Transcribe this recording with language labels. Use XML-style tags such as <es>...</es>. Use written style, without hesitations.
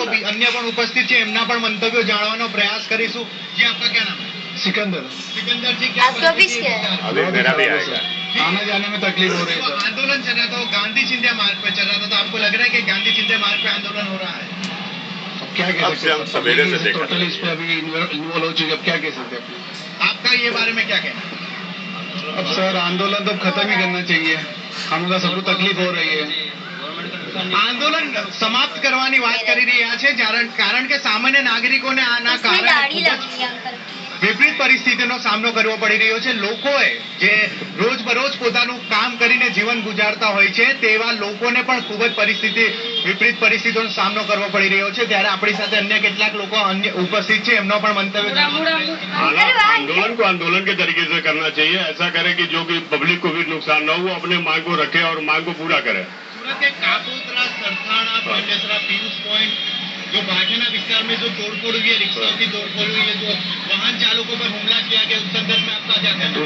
<gu>अन्य પણ ઉપસ્થિત છે, એમના પણ મંતવ્યો જાણવાનો પ્રયાસ કરીશું।</gu> <hi>जी आपका क्या नाम है? सिकंदर। सिकंदर जी, क्या आपका ऑफिस क्या है? अभी मेरा भी आएगा। आने जाने में तकलीफ हो रही है। आंदोलन चल रहा था, गांधी चिंध्या मार्ग पे चल रहा था, तो आपको लग रहा है कि गांधी चिंध्या मार्ग पे आंदोलन हो रहा है? अब क्या कह सकते हैं? हम सवेरे से देखा टोटली इस पे अभी इन्वॉल्व हो चुके, अब क्या कह सकते हैं? आपका ये बारे में क्या कहना है? अब सर आंदोलन तो खत्म ही करना चाहिए, हमको सबको तकलीफ हो रही है।</hi> <gu>આંદોલન સમાપ્ત કરવાની વાત કરી રહ્યા છે, કારણ કે સામાન્ય નાગરિકોને આના કારણે વિપરીત પરિસ્થિતિનો સામનો કરવો પડી રહ્યો છે। લોકોએ જે રોજબરોજ પોતાનું કામ કરીને જીવન ગુજારતા હોય છે, તેવા લોકોને પણ ખૂબ જ વિપરીત પરિસ્થિતિનો સામનો કરવો પડી રહ્યો છે। ત્યારે આપણી સાથે અન્ય કેટલાક લોકો અન્ય ઉપસ્થિત છે, એમનો પણ મંતવ્ય</gu> <hi>आंदोलन को आंदोलन के तरीके से करना चाहिए। ऐसा करे कि जो कि पब्लिक को भी नुकसान न हो, अपने मांग को रखे और मांग को पूरा करे। सूरत के काकोतरा, सरथाना, पंडेसरा, पीयूष पॉइंट, जो बाघेना विस्तार में जो तोड़फोड़ हुई है, रिक्शाओं की तोड़फोड़ हुई है, जो वाहन चालकों पर हमला किया गया, उस संदर्भ में आपका क्या कहना है?</hi>